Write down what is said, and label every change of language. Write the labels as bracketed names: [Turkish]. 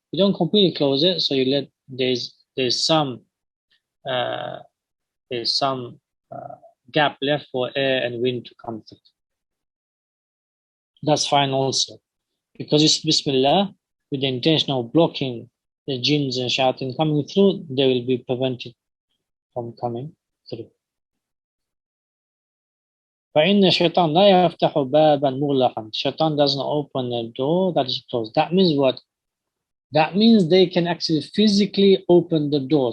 [English] You don't completely close it, so you let there's some uh, gap left for air and wind to come through. That's fine also, because it's Bismillah with the intention of blocking the jinns and shayateen coming through. They will be prevented from coming through. [Arabic] فإن الشيطان لا يفتح بابا مغلقا. [English] Shaitan doesn't open a door that is closed. That means what? That means they can actually physically open the door.